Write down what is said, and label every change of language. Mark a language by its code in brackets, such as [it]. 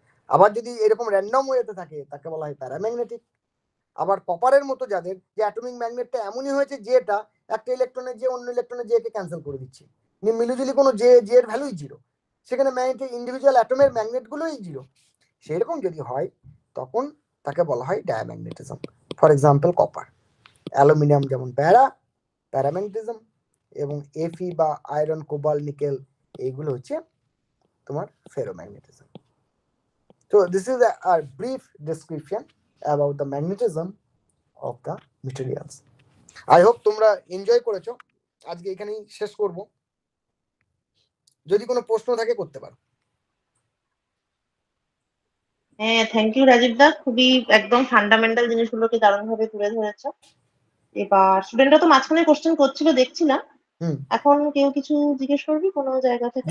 [bn] আবার যদি এরকম র্যান্ডম ওয়েতে থাকে, তাকে বলা হয় প্যারাম্যাগনেটিক। আবার কপারের মতো যাদের, যে অ্যাটমিক ম্যাগনেটটা এমনই হয়েছে যেটা একটা ইলেকট্রনের যে অন্য ইলেকট্রনের যে কে ক্যান্সেল করে দিচ্ছে, মিলিজুলি কোনো যে এর ভ্যালুই জিরো, সেখানে ম্যাগনেটিক ইন্ডিভিজুয়াল অ্যাটমের ম্যাগনেট গুলোই জিরো, সেরকম যদি হয় তখন তাকে বলা হয় diamagnetism. For example copper, aluminium যেমন প্যারাম্যাগনেটিজম, এবং এফি বা আয়রন, কোবাল্ট, নিকেল, এইগুলো হচ্ছে তোমার ferromagnetism. [en] So this is a brief description about the magnetism of the materials. I hope [bn] তোমরা এনজয় করেছো। আজকে এখানেই শেষ করব। যদি কোনো প্রশ্ন থাকে করতে পারো। হ্যাঁ, থ্যাংক ইউ রাজীব দা, খুবই একদম ফান্ডামেন্টাল জিনিসগুলোকে দারুণভাবে তুলে ধরেছো। এবার স্টুডেন্টরা তো মাঝখানে কোশ্চেন করছিল দেখছিলাম, এখন কেউ কিছু জিজ্ঞেস করবি কোনো জায়গা থেকে?